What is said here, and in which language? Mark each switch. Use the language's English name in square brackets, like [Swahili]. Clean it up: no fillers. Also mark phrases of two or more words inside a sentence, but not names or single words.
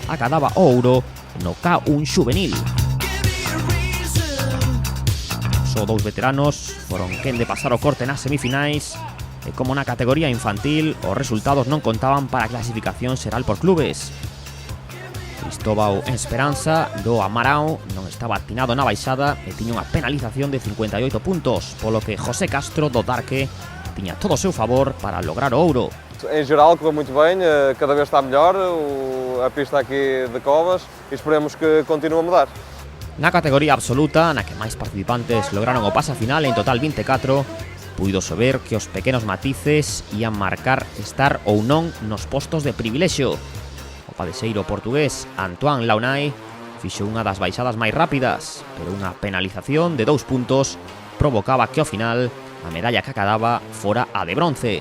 [Galician] Acadaba o ouro no K1 Xuvenil. Só dous veteranos foron quen de pasar o corte nas semifinais e como na categoría infantil os resultados non contaban para a clasificación xeral por clubes. Cristóbal Esperanza do Amarao non estaba atinado na baixada e tiña unha penalización de 58 puntos, polo que José Castro do Darque tiña todo o seu favor para lograr o ouro. [Portuguese] Em geral correu muito bem, cada vez está melhor a pista aqui de Covas e esperemos que continue a mudar. [Galician] Na categoría absoluta, na que máis participantes lograron o pase a final, en total 24, puido saber que os pequenos matices ian marcar estar ou non nos postos de privilexio. O padexeiro portugués Antoine Launay fixo unha das baixadas máis rápidas, pero unha penalización de 2 puntos provocaba que ao final a medalla que acadaba fora a de bronce.